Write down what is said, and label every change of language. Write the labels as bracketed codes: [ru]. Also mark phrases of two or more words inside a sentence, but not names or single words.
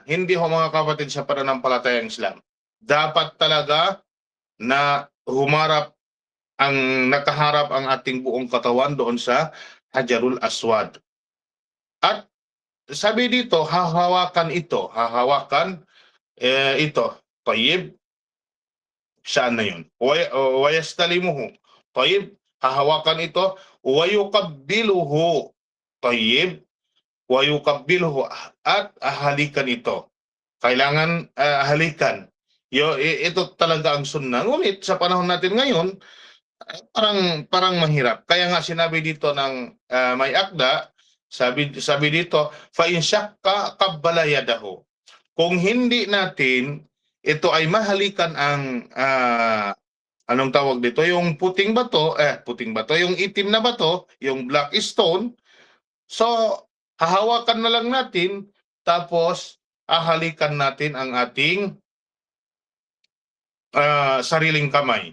[tl] Hindi ho mga kapatid sa pananampalatayang Islam. Dapat talaga na nakaharap ang ating buong katawan doon sa Hajarul Aswad. At sabi dito, hahawakan ito. Tayyib. Saan na yun? [ar] ويستلمه طيب. [tl] Hahawakan ito. [ar] ويقبله طيب و يقبله [tl] at halikan ito. Kailangan halikan. Ito talaga ang sunnah. Ngunit sa panahon natin ngayon, parang mahirap. Kaya nga sinabi dito ng may akda, sabi dito, [ar] فإن شق قبل يده. [tl] Kung hindi natin ito ay mahalikan ang anong tawag dito, yung puting bato, yung itim na bato, yung [en] black stone, [tl] so hahawakan na lang natin tapos hahalikan natin ang ating sariling kamay.